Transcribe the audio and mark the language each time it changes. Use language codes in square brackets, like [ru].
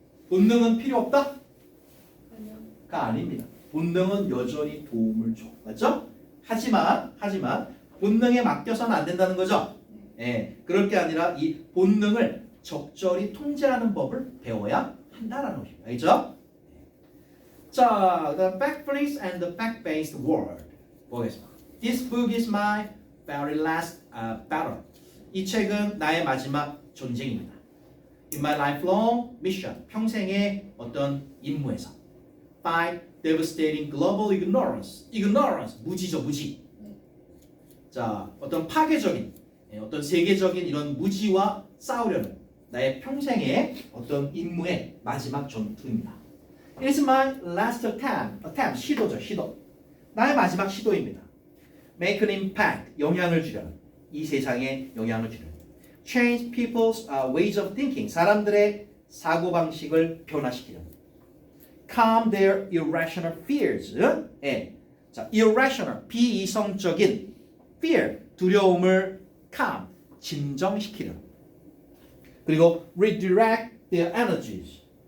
[ko] 본능은 필요 없다? 가 아닙니다. 본능은 여전히 도움을 줘. 맞죠? 하지만 본능에 맡겨서는 안 된다는 거죠? 그럴 게 아니라 이 본능을 적절히 통제하는 법을 배워야 한다라는 것입니다. 알겠죠? [en] 자, the fact-based and the fact-based world [ko] 보겠습니다. [en] This book is my very last battle. [ko] 이 책은 나의 마지막 전쟁입니다. [en] In my lifelong mission, [ko] 평생의 어떤 임무에서 [en] fight devastating global ignorance. [ko] ignorance, 무지죠, 무지. 자, 어떤 파괴적인, 어떤 세계적인 이런 무지와 싸우려는 나의 평생의 어떤 임무의 마지막 전투입니다. [en] It is my last attempt, [ko] 시도죠, 시도. 나의 마지막 시도입니다. [en] Make an impact, [ko] 영향을 주려는, 이 세상에 영향을 주려는. [en] Change people's ways of thinking, [ko] 사람들의 사고방식을 변화시키려는. [en] Calm their irrational fears. [ko] 자, irrational, 비이성적인 fear, 두려움을 calm, 진정시키려는. 그리고 [en] redirect their energies.